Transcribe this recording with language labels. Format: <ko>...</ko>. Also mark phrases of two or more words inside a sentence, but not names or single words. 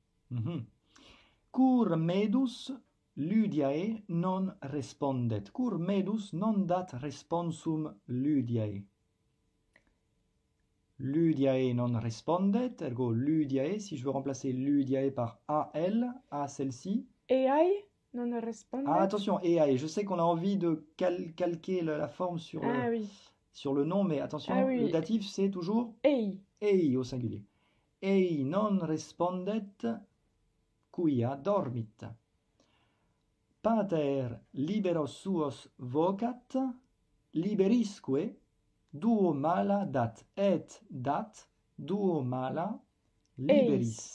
<la>Cur medus Lydiae non respondet. Cur medus non dat responsum Lydiae. Lydiae non respondet, ergo Lydiae,</la> <fr>si je veux remplacer Lydiae par AL, à celle-ci.</fr> <la>Eai non respondet.</la> <fr>Ah, attention, EAE, je sais qu'on a envie de calquer la forme sur le nom, mais attention, le datif c'est toujours ei. Ei au singulier.</fr> <la>Ei non respondet quia dormit. Pater liberos suos vocat, liberisque duo mala dat, et dat duo mala liberis.</la>